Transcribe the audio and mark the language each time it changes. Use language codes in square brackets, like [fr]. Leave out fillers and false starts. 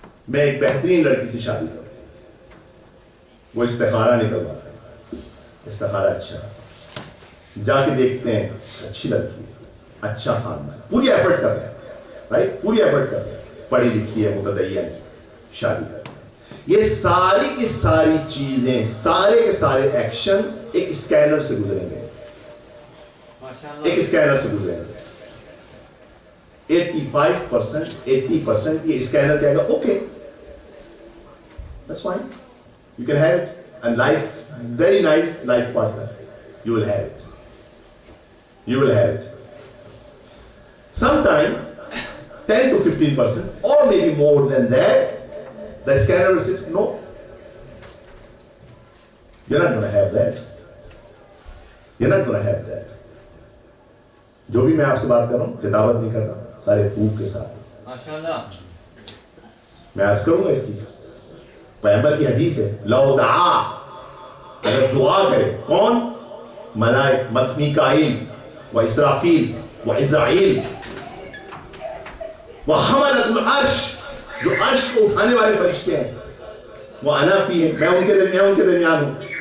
[hi] मैं एक बेहतरीन लड़की से शादी करूं, वो इस्तिखारा निकलवाते हैं, इस्तिखारा अच्छा, जाके देखते हैं अच्छी लड़की है, अच्छा खानदान, पूरी एफर्ट कर रहे हैं, राइट, पूरी एफर्ट कर रहे हैं, पढ़ी लिखी है, मुतदय्यन, शादी कर रहे हैं। ये सारी की सारी चीजें, सारे के सारे एक्शन एक स्कैनर से गुजरेंगे, एक स्कैनर से गुजरेंगे। [en] 85%, 80% [hi] ये स्कैनर कहेगा [en] Okay, that's fine, you can have it, and life, very nice life partner, you will have it, you will have it. Sometime 10 to 15% or maybe more than that, the scanner will say no, you're not going to have that, you're not going to have that. [hi] जो भी मैं आपसे बात कर रहा हूं, किताबत नहीं कर रहा, सारे प्रूफ के साथ माशाअल्लाह मैं अर्ज करूंगा। इसकी पैगंबर की हदीस है, लौ दआ, अगर दुआ करे, कौन, मलाइक, मीकाईल व इसराफील व इज़राइल व हमलतुल अर्श, जो अर्श को उठाने वाले फरिश्ते हैं, वो अना फी है, मैं उनके दरमियान हूं।